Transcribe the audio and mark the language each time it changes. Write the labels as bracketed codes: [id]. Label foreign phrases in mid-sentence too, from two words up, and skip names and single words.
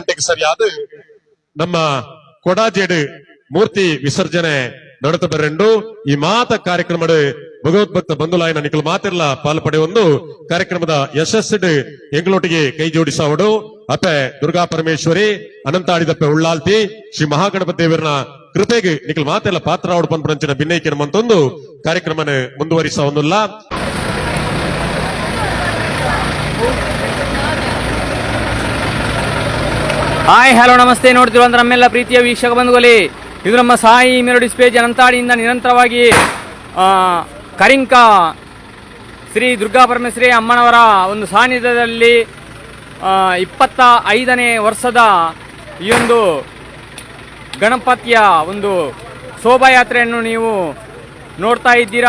[tcy] ಗಂಟೆಗೆ ಸರಿಯಾದ ನಮ್ಮ ಕೊಡಾಜೇಡು ಮೂರ್ತಿ ವಿಸರ್ಜನೆ ನಡತ ಬರ್ರೆಂಡು ಈ ಮಾತ ಕಾರ್ಯಕ್ರಮದ ಭಗವದ್ಭಕ್ತ ಬಂಧುಲಾಯನ ನಿಖಲ್ ಮಾತಿರ್ಲ ಪಾಲ್ಪಡೆ ಒಂದು ಕಾರ್ಯಕ್ರಮದ ಯಶಸ್ಸು ಎಂಗಳೊಟ್ಟಿಗೆ ಕೈ ಜೋಡಿಸಾವಡು ಅಪೆ ದುರ್ಗಾ ಪರಮೇಶ್ವರಿ ಅನಂತಾಡಿದಪ್ಪೆ ಉಳ್ಳಾಲ್ತಿ ಶ್ರೀ ಮಹಾಗಣಪತಿ ದೇವರನ ಕೃಪೆಗೆ ನಿಖಲ್ ಮಾತೆಲ್ಲ ಪಾತ್ರ ಆವಡು ಪಂಪಂಚಿನ ಭಿನ್ನೈಕೆ ನಮ್ಮಂತೊಂದು ಕಾರ್ಯಕ್ರಮನ ಮುಂದುವರಿಸವನ್ನುಲ್ಲ. [en] hi hello ನಮಸ್ತೆ. [kn] ನೋಡ್ತಿರುವಂತ ನಮ್ಮೆಲ್ಲ ಪ್ರೀತಿಯ ವೀಕ್ಷಕ ಬಂಧುಗಳೇ, ಇದು ನಮ್ಮ ಸಾಯಿ ಮೆಲೋಡಿ ಸ್ಪೇಜ್ ಅನಂತಾಡಿಯಿಂದ ನಿರಂತರವಾಗಿ ಕರಿಂಕ ಶ್ರೀ ದುರ್ಗಾ ಪರಮೇಶ್ವರಿ ಅಮ್ಮನವರ ಒಂದು ಸಾನ್ನಿಧ್ಯದಲ್ಲಿ 25ನೇ ವರ್ಷದ ಈ ಒಂದು ಗಣಪತಿಯ ಒಂದು ಶೋಭಾಯಾತ್ರೆಯನ್ನು ನೀವು ನೋಡ್ತಾ ಇದ್ದೀರಾ.